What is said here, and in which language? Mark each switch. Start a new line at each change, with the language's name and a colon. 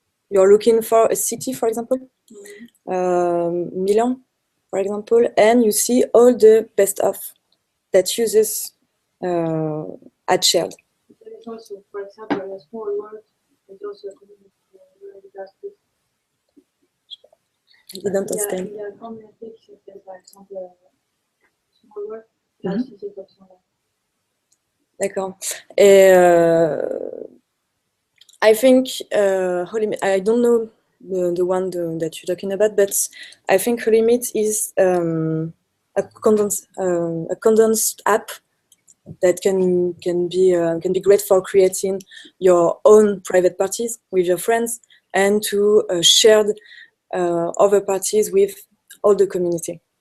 English: You're looking for a city, for example, Milan, for example, and you see all the best of that users had shared. There is also, for example, in a small world, there's also a community where it does this. I didn't understand.
French: Il y a un community qui fait, par exemple, small world, D'accord.
English: Et I think I don't know the one that you're talking about, but I think Holimit is a condensed app that can be great for creating your own private parties with your friends and to share other parties with all the community.